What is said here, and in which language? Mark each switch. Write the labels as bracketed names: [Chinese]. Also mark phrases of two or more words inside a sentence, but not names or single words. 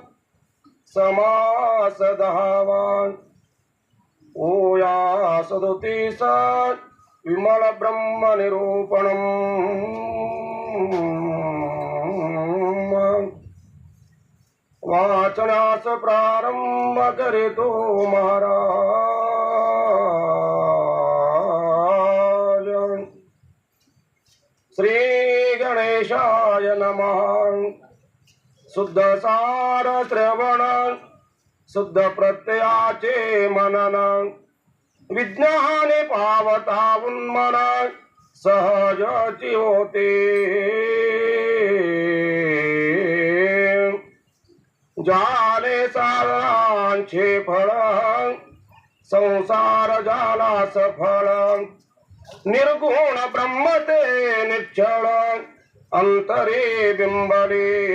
[Marathi] समास दहावान ओया सदुतीस विमल ब्रह्म निरूपणम वाचनास प्रारंभ करितो महाराज। [Sanskrit] श्री गणेशाय नमः। [Marathi] शुद्ध सार श्रवण शुद्ध प्रत्ययाचे मनन विज्ञाने पावता उन्मन सहजची होते जाले सारांचे फळ संसार जाला सफळ निर्गुण ब्रह्मते निश्चळ अंतरे बिंबले